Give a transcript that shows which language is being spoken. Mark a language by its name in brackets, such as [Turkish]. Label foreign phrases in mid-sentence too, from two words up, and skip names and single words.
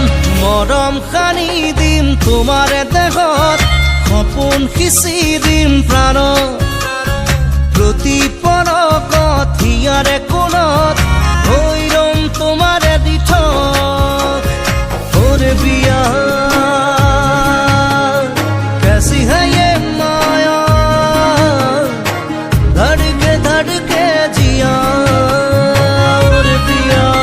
[Assamese] মৰম সানি দিম তোমাৰ দেহত, সপোন সিঁচি দিম প্ৰাণত, প্ৰতি পলকত হিয়াৰে কোণত হৈ ৰম তোমাৰে দিঠক। [Hindi] ओरे पिया कैसी है ये माया, धड़के धड़के जिया। ओरे पिया